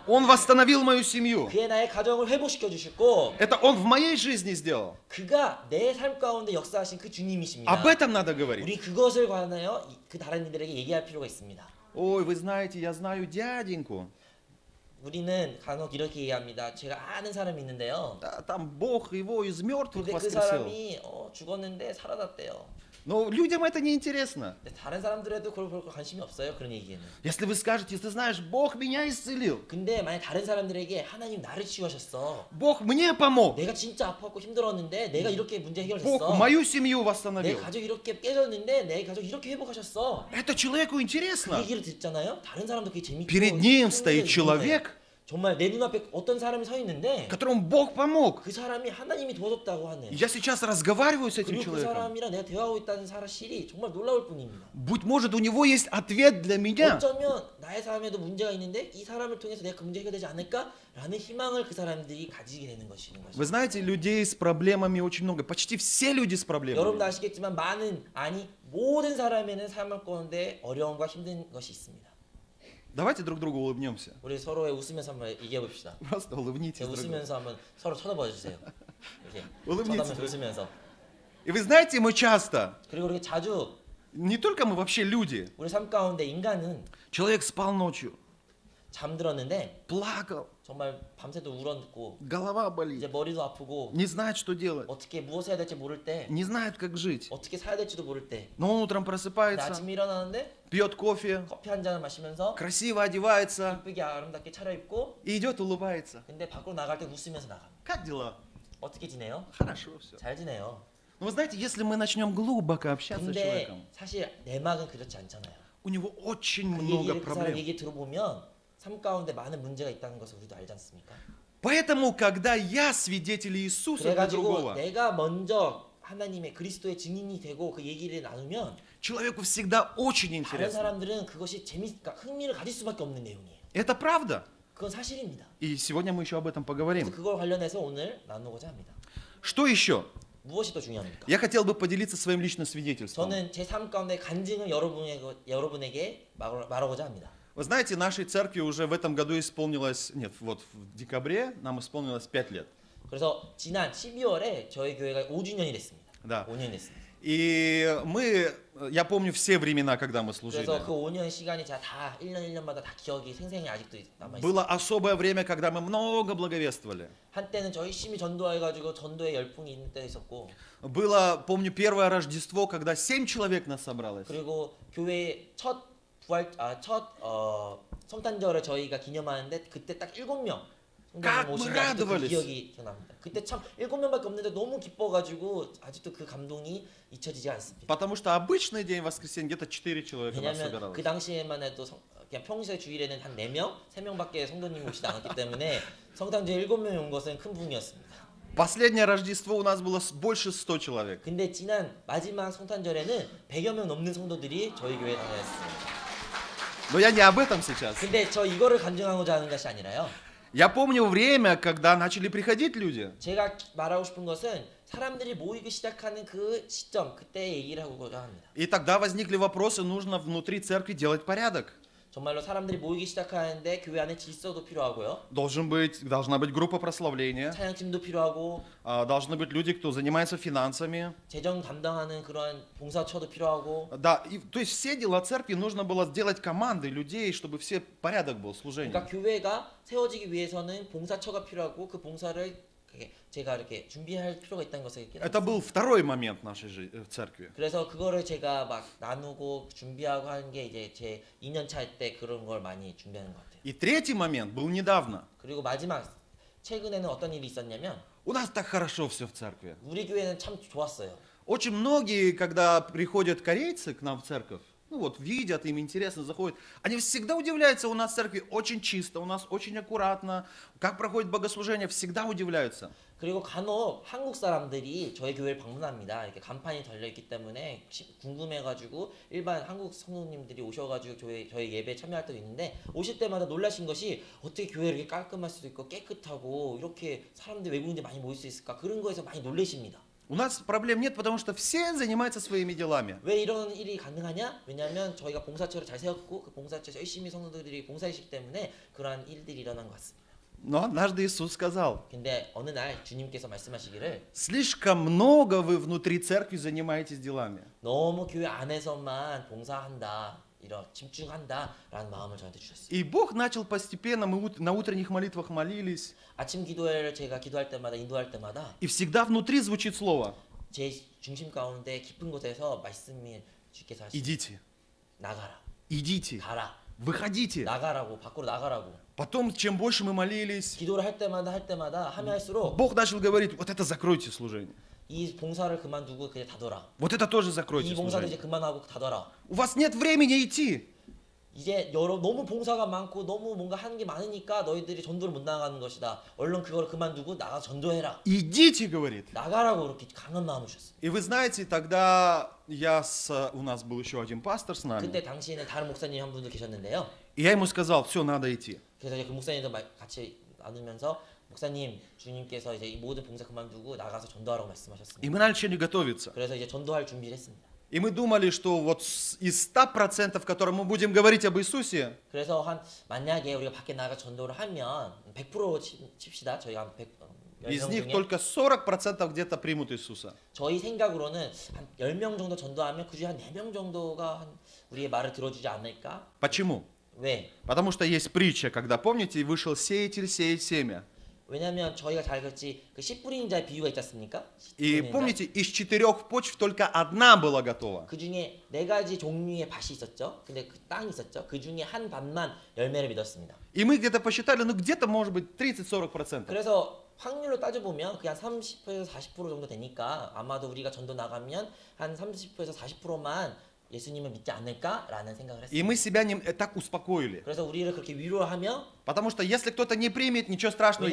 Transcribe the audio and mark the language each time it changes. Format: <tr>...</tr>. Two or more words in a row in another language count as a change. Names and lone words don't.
<ru>Он восстановил мою семью.</ru> <ko>그의 나의 가정을 회복시켜 주셨고</ko> <ru>Это Он в моей жизни сделал.</ru> <ko>그가 내 삶 가운데 역사하신 그 주님이십니다.</ko> <ru>Об этом надо говорить.</ru> <ko>우리 그것을 관하여 그 다른 이들에게 얘기할 필요가 있습니다.</ko> <ru>Ой, вы знаете, я знаю дяденьку.</ru> <ko>우리는 간혹 이렇게 얘기합니다. 제가 아는 사람이 있는데요.</ko> <ru>Да, там Бог его из мертвых</ru> <ko>근데 그</ko> <ru>воскресил.</ru> <ko>사람이 죽었는데 살아났대요.</ko> <ru>Но людям это не интересно.</ru> <ko>근데 다른 사람들에도 그걸 볼 관심이 없어요. 그런 얘기에는.</ko> <ru>Если вы скажете, ты знаешь, Бог меня исцелил.</ru> <ko>근데 만약 다른 사람들에게 하나님 나를 치유하셨어.</ko> <ru>Бог мне помог.</ru> <ko>내가 진짜 아팠고 힘들었는데 내가 이렇게 문제</ko> <ru>Бог</ru> <ko>해결했어.</ko> <ru>мою семью</ru> <ko>내</ko> <ru>восстановил.</ru> <ko>가족이 이렇게 깨졌는데 내 가족 이렇게 회복하셨어.</ko> <ru>Это человеку</ru> <ko>그</ko> <ru>интересно.</ru> <ko>얘기를 듣잖아요. 다른 사람도 그게 재밌고</ko> <ru>Перед ним стоит</ru> <ko>흥미가 있는 거예요.</ko> <ru>человек,</ru> <ko>정말 내 눈앞에 어떤 사람이 서 있는데</ko> <ru>которому Бог помог.</ru> <ko>그 사람이 하나님이 도와줬다고 하는.</ko> <ru>И я сейчас разговариваю с этим</ru> <ko>그리고 그</ko> <ru>человеком.</ru> <ko>사람이랑 내가 대화하고 있다는 사실이 정말 놀라울 뿐입니다.</ko> <ru>Быть может, у него есть ответ для меня.</ru> <ko>어쩌면 나의 삶에도 문제가 있는데 이 사람을 통해서 내가 그 문제 해결되지 않을까라는 희망을 그 사람들이 가지게 되는 것이는</ko> <ru>Вы</ru> <ko>것이죠.</ko> <ru>знаете, людей с проблемами очень много. Почти все люди с</ru> <ko>여러분도</ko> <ru>проблемами.</ru> <ko>아시겠지만 모든 사람에는 삶을 가운데 어려움과 힘든 것이 있습니다.</ko> <ru>Давайте друг другу улыбнемся.</ru> <ko>우리 서로의 웃으면서 한번 얘기해 봅시다.</ko> <ru>Просто улыбнитесь.</ru> <ko>제가</ko> <ru>друг другу.</ru> <ko>웃으면서 한번 서로 쳐다봐 주세요. 이렇게</ko> <ru>улыбнитесь.</ru> <ko>쳐다보면서 웃으면서.</ko> <ru>И вы знаете, мы часто,</ru> <ko>그리고 이렇게 자주</ko> <ru>не только мы, вообще люди,</ru> <ko>우리 삶 가운데 인간은</ko> <ru>человек спал ночью,</ru> <ko>잠들었는데</ko> <ru>плакал,</ru> <ko>정말 밤새도 울었고</ko> <ru>голова</ru> <ko>이제</ko> <ru>болит,</ru> <ko>머리도 아프고</ko> <ru>не знает, что делать,</ru> <ko>어떻게 무엇을 해야 될지 모를 때</ko> <ru>не знает, как жить.</ru> <ko>어떻게 살아야 될지도 모를 때</ko> <ru>Но он утром</ru> <ko>근데</ko> <ru>просыпается,</ru> <ko>아침에 일어나는데</ko> <ru>пьет кофе,</ru> <ko>커피 한 잔을 마시면서</ko> <ru>красиво одевается</ru> <ko>이쁘게 아름답게 차려입고</ko> <ru>и идет улыбается.</ru> <ko>근데 밖으로 나갈 때 웃으면서 나갑니다.</ko> <ru>Как дела?</ru> <ko>어떻게 지내요?</ko> <ru>Хорошо все.</ru> <ko>잘 지내요.</ko> <ru>Но вы знаете, если мы начнем глубоко общаться с</ru> <ko>근데</ko> <ru>человеком,</ru> <ko>사실 내막은 그렇지 않잖아요.</ko> <ru>у него очень</ru> <ko>그</ko> <ru>много</ru> <ko>얘기를 그 사람</ko> <ru>проблем.</ru> <ko>얘기 들어보면 삶 가운데 많은 문제가 있다는 것을 우리도 알지 않습니까?</ko> <ru>Поэтому, когда я свидетель Иисуса для</ru> <ko>그래가지고</ko> <ru>другого,</ru> <ko>내가 먼저 하나님의 그리스도의 증인이 되고 그 얘기를 나누면</ko> <ru>человеку всегда очень</ru> <ko>다른</ko> <ru>интересно.</ru> <ko>사람들은 그것이 그러니까 흥미를 가질 수밖에 없는 내용이에요.</ko> <ru>Это правда.</ru> <ko>그건 사실입니다.</ko> <ru>И сегодня мы еще об этом</ru> <ko>그래서</ko> <ru>поговорим.</ru> <ko>그걸 관련해서 오늘 나누고자 합니다.</ko> <ru>Что еще?</ru> <ko>무엇이 더 중요합니까?</ko> <ru>Я хотел бы поделиться своим личным свидетельством.</ru> <ko>저는 제 삶 가운데 간증을 여러분에게 말하고자 합니다.</ko> <ru>Вы знаете, нашей церкви уже в этом году исполнилось, нет, вот в декабре нам исполнилось 5 лет.</ru> <ko>그래서 지난 12월에 저희 교회가 5주년이 됐습니다.</ko> <ru>Да.</ru> <ko>5년 됐습니다.</ko> <ru>И я помню все времена, когда мы служили.</ru> <ko>그래서 그 5년 시간이 제가 다 1년마다 다 기억이 생생히 아직도 남아 있습니다.</ko> <ru>Было особое время, когда мы много благовествовали.</ru> <ko>한때는 저 열심히 전도해가지고 전도에 열풍이 있는 때 있었고,</ko> <ru>Было, помню, первое Рождество, когда 7 человек нас собралось.</ru> <ko>그리고 교회 첫 성탄절을 저희가 기념하는데 그때 딱 7명 성도님 오신 아직도 그 기억이 기억납니다. 그때 참 7명밖에 없는데 너무 기뻐가지고 아직도 그 감동이 잊혀지지 않습니다.</ko> <ru>Потому что обычный день воскресенья где-то 4 человека нас</ru> <ko>왜냐하면</ko> <ru>собиралось.</ru> <ko>그 당시에만 해도 그냥 평소에 주일에는 한 4명, 3명밖에 성도님이 오시지 않았기 때문에 성탄절 7명이 온 것은 큰 부흥이었습니다.</ko> <ru>Последнее Рождество у нас было больше 100 человек.</ru> <ko>근데 지난 마지막 성탄절에는 100여 명 넘는 성도들이 저희 교회에 다녔습니다.</ko> <ru>Но я не об этом сейчас.</ru> <ko>근데 저 이거를 간증하고자 하는 것이 아니라요.</ko> <ru>Я помню время, когда начали приходить люди.</ru> <ko>제가 말하고 싶은 것은 사람들이 모이기 시작하는 그 시점, 그때 얘기를 하고자 합니다.</ko> <ru>И тогда возникли вопросы, нужно внутри церкви делать порядок.</ru> <ko>정말로 사람들이 모이기 시작하는데 교회 안에 질서도 필요하고요.</ko> <ru>Должна быть группа прославления.</ru> <ko>찬양팀도 필요하고,</ko> <ru>Должны быть люди, кто занимается финансами.</ru> <ko>재정 담당하는 그런 봉사처도 필요하고.</ko> <ru>Да, то есть все дела церкви нужно было сделать командой людей, чтобы все порядок был, служение.</ru> <ko>그러니까 교회가 세워지기 위해서는 봉사처가 필요하고 그 봉사를 제가 이렇게 준비할 필요가 있다는 것을</ko> <ru>Это был второй момент нашей церкви.</ru> <ko>그래서 그거를 제가 막 나누고 준비하고 하는 게 이제 제 2년 차 때 그런 걸 많이 준비하는 것 같아요.</ko> <ru>И третий момент был недавно.</ru> <ko>그리고 마지막 최근에는 어떤 일이 있었냐면</ko> <ru>У нас так хорошо все в церкви.</ru> <ko>우리 교회는 참 좋았어요.</ko> <ru>Очень многие, когда приходят корейцы к нам в церковь, ну вот видят, им интересно, заходят, они всегда удивляются, у нас в церкви очень чисто, у нас очень аккуратно, как проходит богослужение, всегда удивляются.</ru> <ko>그리고 간혹 한국 사람들이 저희 교회를 방문합니다. 이렇게 간판이 달려있기 때문에 궁금해가지고 일반 한국 성도님들이 오셔가지고 저희 예배에 참여할 때도 있는데 오실 때마다 놀라신 것이 어떻게 교회가 이렇게 깔끔할 수도 있고 깨끗하고 이렇게 사람들 외국인들이 많이 모일 수 있을까 그런 거에서 많이 놀라십니다.</ko> <ru>У нас проблем нет, потому что все занимаются своими делами.</ru> <ko>왜 이런 일이 가능하냐? 왜냐하면 저희가 봉사처를 잘 세웠고 그 봉사처에서 열심히 성도들이 봉사했기 때문에 그러한 일들이 일어난 것 같습니다.</ko> <ru>Но однажды Иисус сказал,</ru> <ko>근데 어느 날 주님께서 말씀하시기를</ko> <ru>слишком много вы внутри церкви занимаетесь делами.</ru> <ko>너무 교회 안에서만 봉사한다, 이런 집중한다라는 마음을 저한테 주셨어요.</ko> <ru>И Бог начал постепенно, мы на утренних молитвах молились,</ru> <ko>아침 기도회를 제가 기도할 때마다 인도할 때마다</ko> <ru>и всегда внутри звучит слово</ru> <ko>제 중심 가운데 깊은 곳에서 말씀이 주께서 하시는</ko> <ru>«Идите,</ru> <ko>나가라,</ko> <ru>идите,</ru> <ko>가라,</ko> <ru>выходите».</ru> <ko>나가라고 밖으로 나가라고.</ko> <ru>Потом, чем больше мы молились,</ru> <ko>기도를 할 때마다 하면 할수록</ko> <ru>Бог начал говорить, вот это закройте служение,</ru> <ko>이 봉사를 그만두고 그냥 닫아라.</ko> <ru>вот это тоже</ru> <ko>이</ko> <ru>закройте</ru> <ko>봉사도 이제</ko> <ru>служение.</ru> <ko>그만하고 닫아라.</ko> <ru>У вас нет времени идти.</ru> <ko>이제 너무 봉사가 많고 너무 뭔가 하는 게 많으니까 너희들이 전도를 못 나가는 것이다. 얼른 그걸 그만두고 나가서 전도해라.</ko> <ru>Идите, говорит.</ru> <ko>나가라고 그렇게 강한 마음을 주셨어요.</ko> <ru>И вы знаете, тогда у нас был еще один пастор с нами.</ru> <ko>그때 당시에는 다른 목사님 한 분도 계셨는데요.</ko> <ru>И я ему сказал, все, надо идти.</ru> <ko>그래서 이제 그 목사님도 같이 나누면서 목사님, 주님께서 이제 이 모든 봉사 그만두고 나가서 전도하라고</ko> <ru>И</ru> <ko>말씀하셨습니다.</ko> <ru>мы начали готовиться.</ru> <ko>그래서 이제 전도할 준비를 했습니다.</ko> <ru>И мы думали, что вот из 100%, которым мы будем говорить об Иисусе,</ru> <ko>그래서 만약에 우리가 밖에 나가 전도를 하면 100% 칩시다. 저희가 한 10명</ko> <ru>из них</ru> <ko>중에</ko> <ru>только 40% где-то примут Иисуса.</ru> <ko>저희 생각으로는 한 10명 정도 전도하면 그중에 한 4명 정도가 우리의 말을 들어주지 않을까?</ko> <ru>Почему?</ru> <ko>왜?</ko> <ru>Потому что есть притча, когда, помните, вышел сеятель сеять семя.</ru> <ko>왜냐면 저희가 잘 알겠지 그 씨 뿌리는 자의 비유가 있지 않습니까?</ko> <ru>И помните, из 4 почв только одна была готова.</ru> <ko>그 중에 4가지 종류의 밭이 있었죠. 근데 그 땅이 있었죠. 그 중에 한 밭만 열매를 맺었습니다.</ko> <ru>И мы где-то посчитали, ну где-то может быть 30-40%.</ru> <ko>그래서 확률로 따져보면 그냥 30%에서 40% 정도 되니까 아마도 우리가 전도 나가면 한 30%에서 40%만 예수님을 믿지 않을까라는 생각을</ko> <ru>И мы</ru> <ko>했습니다.</ko> <ru>себя так успокоили.</ru> <ko>그래서 우리를 그렇게 위로하며</ko> <ru>Потому что если кто-то не примет, ничего страшного, иди</ru>